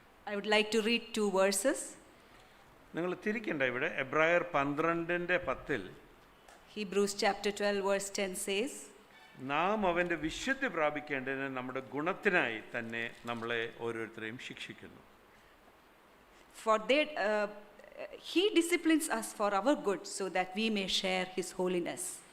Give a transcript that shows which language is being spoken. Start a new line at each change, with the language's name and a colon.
English: I would like to read 2 verses.
Malayalam: നിങ്ങൾ തിരിക്കണ്ട, ഇവിടെ എബ്രായർ 12:10
English: Hebrews chapter 12 verse 10 says,
Malayalam: നാം അവൻ്റെ വിശുദ്ധി പ്രാപിക്കേണ്ടതിന് നമ്മുടെ ഗുണത്തിനായി തന്നെ നമ്മളെ ഓരോരുത്തരെയും ശിക്ഷിക്കുന്നു.
English: For that he disciplines us for our good so that we may share his holiness.